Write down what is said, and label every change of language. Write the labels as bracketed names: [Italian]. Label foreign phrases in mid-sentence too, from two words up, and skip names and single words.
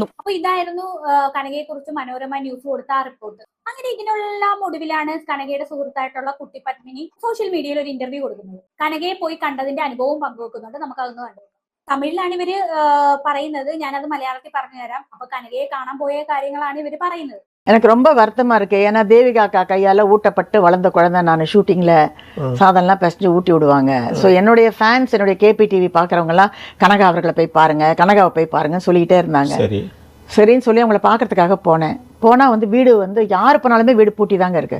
[Malayalam] അപ്പൊ ഇതായിരുന്നു കനകയെ കുറിച്ച് മനോരമ ന്യൂസ് കൊടുത്ത ആ റിപ്പോർട്ട്. അങ്ങനെ ഇതിനെല്ലാം ഒടുവിലാണ് കനകയുടെ സുഹൃത്തായിട്ടുള്ള കുട്ടി പത്മിനി സോഷ്യൽ മീഡിയയിൽ ഒരു ഇന്റർവ്യൂ കൊടുക്കുന്നത്. കനകയെ പോയി കണ്ടതിന്റെ അനുഭവം പങ്കുവെക്കുന്നുണ്ട്. നമുക്കതൊന്ന് കണ്ടു. തമിഴിലാണ് ഇവര് പറയുന്നത്, ഞാനത് മലയാളത്തിൽ പറഞ്ഞു തരാം. അപ്പൊ കനകയെ കാണാൻ പോയ കാര്യങ്ങളാണ് இவரு പറയുന്നത്. [Tamil] எனக்கு ரொம்ப வருத்தமா இருக்கு. ஏன்னா தேவிகா அக்கா கையால ஊட்டப்பட்டு வளர்ந்த குழந்தை. நான் ஷூட்டிங்ல சாதம்லாம் பெசஞ்சு ஊட்டி விடுவாங்க. ஸோ என்னுடைய ஃபேன்ஸ், என்னுடைய கேபி டிவி பார்க்குறவங்க எல்லாம் கனகா அவர்களை போய் பாருங்க, கனகாவை போய் பாருங்க சொல்லிக்கிட்டே இருந்தாங்க. சரின்னு சொல்லி அவங்கள பார்க்கறதுக்காக போனால் வந்து வீடு வந்து யார் போனாலுமே வீடு பூட்டி தாங்க இருக்கு.